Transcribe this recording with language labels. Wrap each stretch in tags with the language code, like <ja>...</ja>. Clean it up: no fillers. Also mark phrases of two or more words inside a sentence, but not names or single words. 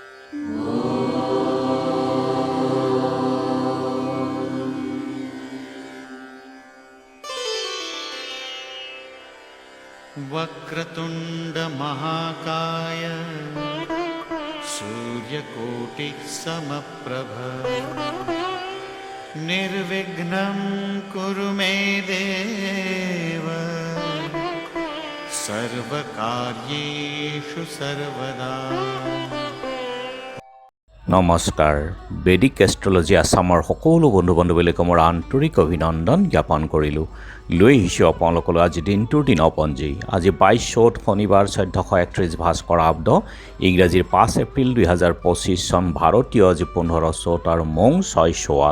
<sa>वक्रतुंड महाकाय सूर्यकोटि समप्रभ निर्विघ्नं कुरु मे देव सर्वकार्येषु सर्वदा।</sa> <as>নমস্কাৰ। বেদিক এষ্ট্ৰলজি আছামৰ সকলো বন্ধু বান্ধৱীলৈকে মোৰ আন্তৰিক অভিনন্দন জ্ঞাপন কৰিলোঁ। লৈ আহিছোঁ আপোনালোকলৈ আজি দিনটোৰ দিনপঞ্জী। আজি 22 চ'ত শনিবাৰ 1431 ভাস্কৰ আব্দ ইংৰাজীৰ 5 এপ্ৰিল 2025 চন ভাৰতীয় আজি 15 চ'ত আৰু মং 6 চোৱাল।</as>